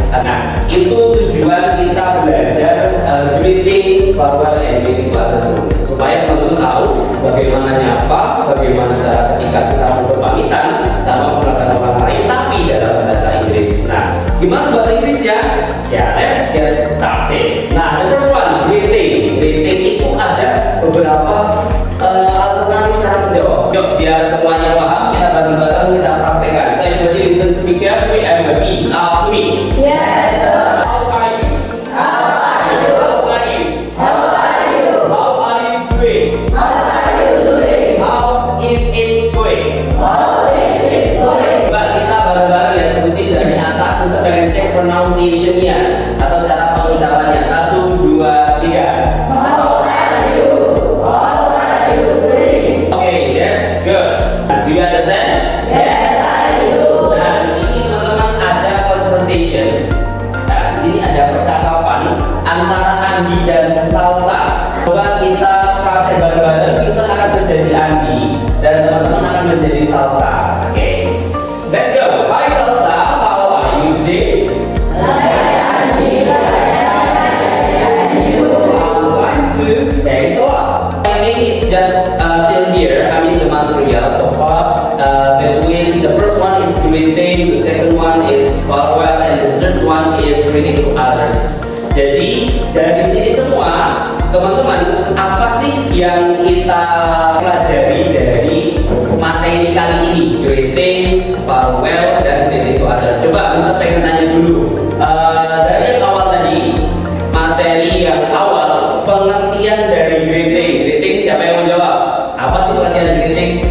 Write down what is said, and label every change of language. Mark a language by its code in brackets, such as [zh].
[id] Nah, itu tujuan kita belajar greeting, farewell, and greeting to others, supaya teman-teman tahu bagaimana nyapa, bagaimana cara ketika kita berpamitan sama orang lain, tapi dalam bahasa Inggris. Nah, gimana bahasa Inggrisnya? [en] Ya, let's get started. [id] Nah, [en] the first one, [id] greeting. Greeting itu ada beberapa alternatif cara menjawab. Yuk, biar semuanya paham, kita bareng-bareng kita praktekkan. [en] So everybody listen to me carefully and repeat after me. Yes, sir. How are you? How are you? How are you? How are you? How are you doing? How are you doing? How is it going? How is it going? [id] Coba kita bareng-bareng ya, sebutin dari atas terus pengen cek pronunciation-nya atau cara pengucapannya. [en] 1, 2, 3. How are you? How are you doing? Okay, that's good. Do you understand? Yes, I do. [id] Nah, di sini teman-teman ada conversation. Nah, di sini ada percakapan antara Andi dan Salsa. Coba kita praktek bareng-bareng, bisa akan menjadi Andi dan teman-teman akan menjadi Salsa. [en] Oke, let's go. Hi Salsa, how are you today? I'm fine too. Thanks a lot. I think it's just till here. I mean the material so far. Between the first one is greeting, the second one is farewell, and the third one is greeting to others. [id] Jadi dari sini semua teman-teman, apa sih yang kita pelajari dari materi kali ini? [en] Greeting, farewell, dan greeting to others. [id] Coba bisa pengen tanya dulu. Dari yang awal tadi, materi yang awal, pengertian dari greeting. Greeting siapa yang mau jawab? Apa sih pengertian dari greeting?